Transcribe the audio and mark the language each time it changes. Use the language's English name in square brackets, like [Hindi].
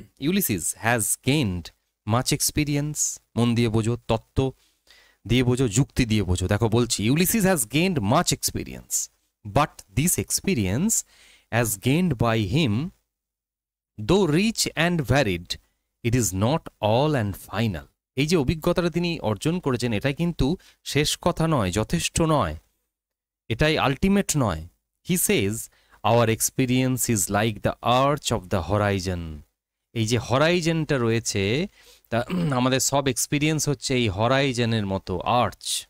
[English] Ulysses has gained much experience. [Bangla] মন দিয়ে বোঝো, তত্ত্ব দিয়ে বোঝো, যুক্তি দিয়ে বোঝো। দেখো বলছি, [English] Ulysses has gained much experience, but this experience as gained by him, though rich and varied, it is not all and final. [Bangla] এই যে অভিজ্ঞতাটা তিনি অর্জন করেছেন, এটাই কিন্তু শেষ কথা নয়, যথেষ্ট নয়, এটাই আলটিমেট নয়। [English] He says our experience is like the arch of the horizon. [Bangla] এই যে হরাইজনটা রয়েছে, তা আমাদের সব এক্সপিরিয়েন্স হচ্ছে এই হরাইজনের মতো, আর্চ।